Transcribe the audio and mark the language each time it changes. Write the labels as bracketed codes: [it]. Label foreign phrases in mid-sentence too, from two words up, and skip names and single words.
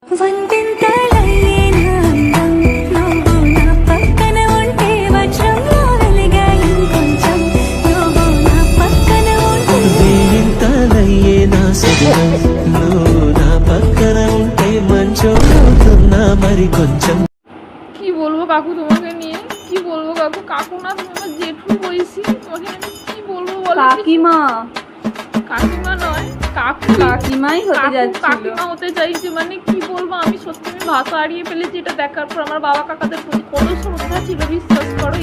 [te] వందెంతలయ్యేనా అందం నువ్వు నా పక్కన ఉంటే వజ్రంలా వెలిగే ఇంకొంచెం నువ్వు నా పక్కన ఉంటే వేయింతలయ్యే నా సజనం నువ్వు నా పక్కన ఉంటే మంచోతున్నా మరి కొంచెం। [bn] কি বলবো কাকু তোমাকে নিয়ে, কি বলবো কাকু, কাকু না তুমি আমার জেঠু বলছি, তোমাকে আমি কি বলবো বলো। কাকিমা কাকিমা নয় কাকু, কাকিমাই হতে যাচ্ছিল। কাকিমা হতে চাইছে মানে কি বলবো, আমি সত্যি আমি ভাষা হারিয়ে ফেলেছি। এটা দেখার পর আমার বাবা কাকাদের প্রতি কত শ্রদ্ধা ছিল বিশ্বাস করো।